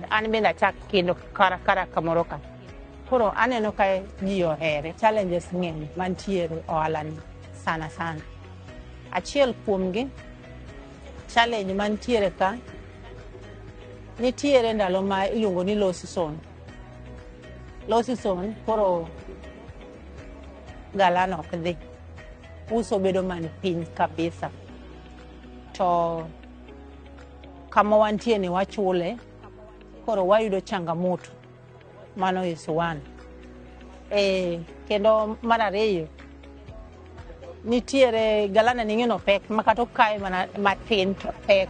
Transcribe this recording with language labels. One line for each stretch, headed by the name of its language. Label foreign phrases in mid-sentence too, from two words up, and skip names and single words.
Luo (Kenya and Tanzania): An bende achak kendo kara kamoro ka. Koro aneno ka ji ohere. Challenges ng'eny mantiere ohalani sana. Achiel kuomgi challenge mantiere ka nitiere ndalo ma iluongo ni
English: low season. Low season
Luo (Kenya and Tanzania): koro Galana ok dhi. Uso bedo man piny kabisa. To kama wantie ni wachule koro wayudo changamoto mano
English: is one.
Luo (Kenya and Tanzania): Kendo mar ariyo nitiere Galana ning'eno pek makato kae mana matin to pek.